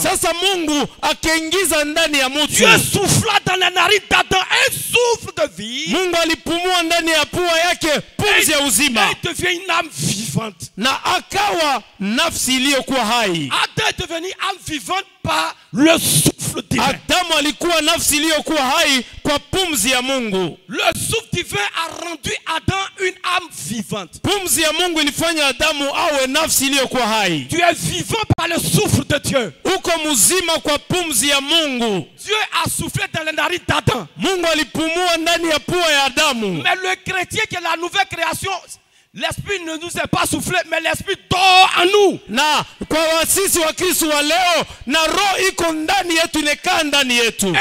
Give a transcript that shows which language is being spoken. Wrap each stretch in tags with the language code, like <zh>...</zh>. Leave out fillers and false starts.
<sw>Sasa Mungu akaingiza ndani ya mtu.</sw> <fr>Dieu souffla dans la narine d'Adam un souffle de vie.</fr> <sw>Mungu alipumua ndani ya pua yake pumzi ya uzima.</sw> <fr>Il devient une âme vivante.</fr> <sw>Na akawa nafsi iliyokuwa hai.</sw> <fr>Adam est devenu âme vivante par le souffle divin.</fr> <sw>Adamu alikuwa nafsi iliyokuwa hai kwa pumzi ya Mungu.</sw> <fr>Le souffle divin a rendu Adam une âme vivante.</fr> <sw>Pumzi ya Mungu ilifanya Adamu awe nafsi iliyokuwa hai.</sw> <fr>Tu es vivant par le souffle de Dieu.</fr> <sw>Uko mzima kwa pumzi ya Mungu.</sw> <fr>Dieu a soufflé dans les narines d'Adam.</fr> <sw>Mungu alipumua ndani ya pua ya Adamu.</sw> <fr>Mais le chrétien qui est la nouvelle création, l'esprit ne nous est pas soufflé, mais l'esprit dort en nous.</fr> <sw>Na kwa wasisi wa Kristo wa leo, na roho iko ndani yetu, inekaa ndani yetu.</sw>